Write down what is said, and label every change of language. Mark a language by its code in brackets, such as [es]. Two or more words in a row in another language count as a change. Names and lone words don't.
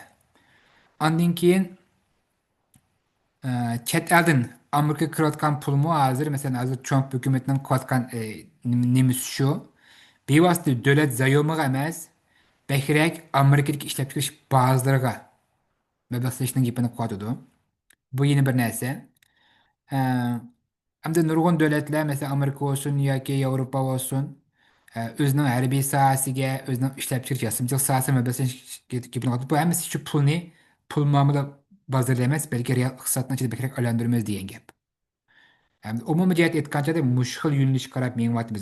[uz] Ondan keyin chet eldan Amerikaga kirayotgan pulmi hozir mesela hozir Trump hukumatining qilayotgan nimasi shu. Bevosita davlat zayomiga emas, bakrak Amerikadagi ishlab chiqarish bazalariga mablag' solishning gapini qilyotidi. Bu yeni bir narsa. Ee, [tr] Hem de [uz] nurg'un davlatlar, mesela Amerika olsun yoki Yevropa olsun, o'zining harbiy sohasiga, o'zining ishlab chiqarish yasimchilik sohasiga mablag' solishga gapini qilyapti. Bu hammasi shu pulni pul muomala bozorida emas, balki real iqtisodning ichida bakrak aylantiramiz degan gap. Umumiy jihat aytgancha mushkil yo'nalish qarab mengyapmiz.